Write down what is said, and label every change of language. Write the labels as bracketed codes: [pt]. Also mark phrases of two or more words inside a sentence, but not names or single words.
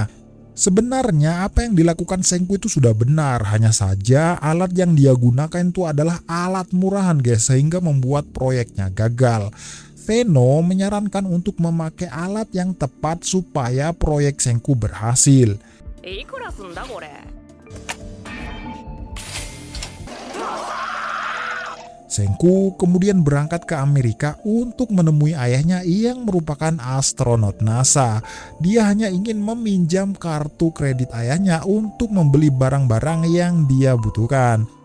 [id] Sebenarnya apa yang dilakukan Senku itu sudah benar, hanya saja alat yang dia gunakan itu adalah alat murahan guys, sehingga membuat proyeknya gagal. Seno menyarankan untuk memakai alat yang tepat supaya proyek Senku berhasil. [ja] いくらすんだこれ。 [id] Senku kemudian berangkat ke Amerika untuk menemui ayahnya yang merupakan astronot NASA. Dia hanya ingin meminjam kartu kredit ayahnya untuk membeli barang-barang yang dia butuhkan.